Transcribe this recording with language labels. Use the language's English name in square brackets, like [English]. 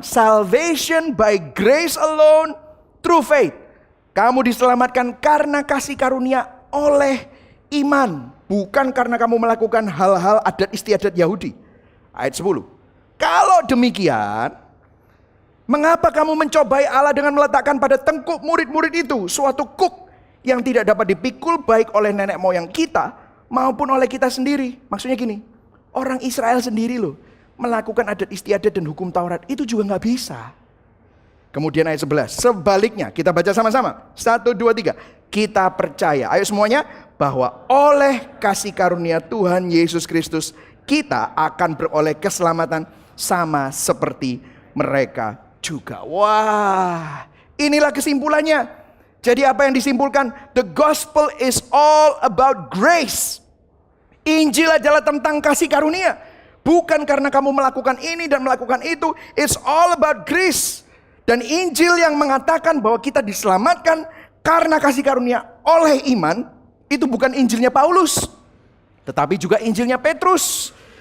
[English] Salvation by grace alone, through faith. [Indonesian] Kamu diselamatkan karena kasih karunia oleh iman. Bukan karena kamu melakukan hal-hal adat istiadat Yahudi. Ayat 10. Kalau demikian, mengapa kamu mencobai Allah dengan meletakkan pada tengkuk murid-murid itu suatu kuk yang tidak dapat dipikul baik oleh nenek moyang kita maupun oleh kita sendiri? Maksudnya gini, orang Israel sendiri loh melakukan adat istiadat dan hukum Taurat itu juga gak bisa. Kemudian ayat 11, sebaliknya kita baca sama-sama. 1, 2, 3. Kita percaya, ayo semuanya, bahwa oleh kasih karunia Tuhan Yesus Kristus kita akan beroleh keselamatan sama seperti mereka juga. Wah, inilah kesimpulannya. Jadi apa yang disimpulkan? [English] The gospel is all about grace. [Indonesian] Injil adalah tentang kasih karunia. Bukan karena kamu melakukan ini dan melakukan itu. [English] It's all about grace. [Indonesian] Dan Injil yang mengatakan bahwa kita diselamatkan karena kasih karunia oleh iman, itu bukan Injilnya Paulus, tetapi juga Injilnya Petrus.